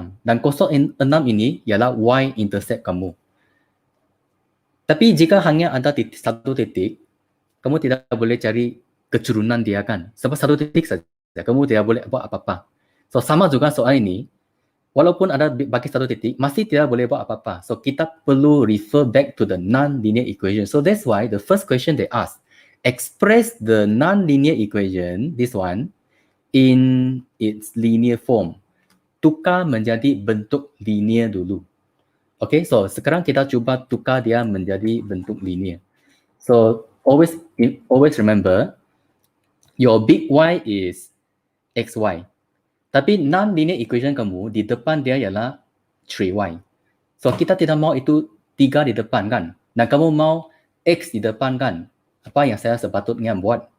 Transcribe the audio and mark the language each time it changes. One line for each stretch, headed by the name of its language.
Malay: Dan 06 ini ialah Y intercept kamu. Tapi jika hanya ada satu titik, kamu tidak boleh cari kecurunan dia kan. Sebab satu titik saja. Kamu tidak boleh buat apa-apa. So sama juga soal ini. Walaupun ada bagi satu titik, masih tidak boleh buat apa-apa.
English: So,
Malay: kita perlu
English: refer back to the non-linear equation. So, that's why the first question they ask, express the non-linear equation, this one, in its linear form.
Malay: Tukar menjadi bentuk linear dulu. Okay, so sekarang kita cuba tukar dia menjadi bentuk linear.
English: So, always remember, your big Y is XY.
Malay: Tapi non-linear equation kamu, di depan dia ialah 3y. So, kita tidak mau itu 3 di depan kan? Dan kamu mau x di depan kan? Apa yang saya sepatutnya buat?